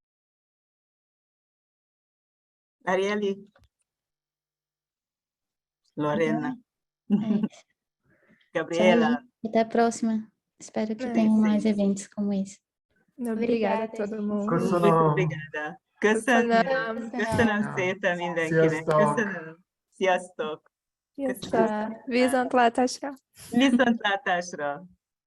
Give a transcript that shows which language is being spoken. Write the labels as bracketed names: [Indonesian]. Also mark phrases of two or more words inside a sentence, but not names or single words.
[Portuguese] Arielle, Lorena, Gabriela. Tchau, até a próxima. Espero que É, tenham mais sim. eventos como esse. Obrigada a todo mundo. Muito obrigada. [Hungarian] Köszönöm szépen mindenkinek. Sziasztok. Köszönöm. Sziasztok. Viszontlátásra. Viszontlátásra.